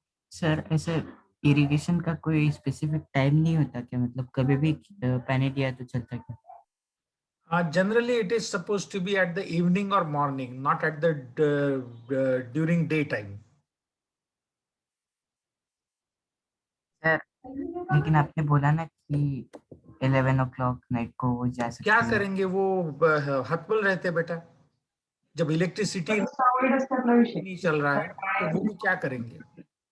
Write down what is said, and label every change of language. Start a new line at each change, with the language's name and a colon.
Hindi: Sir ऐसे irrigation का कोई स्पेसिफिक टाइम नहीं होता क्या, मतलब कभी भी पानी दिया तो चलता क्या?
English: Generally, it is supposed to be at the evening or morning, not at the during daytime.
Hindi: Sir लेकिन आपने बोला ना कि 11 o'clock नाइट को वो जा सकते क्या हैं। करेंगे वो हतबल रहते बेटा, जब इलेक्ट्रिसिटी नहीं चल रहा है तो वो भी क्या करेंगे।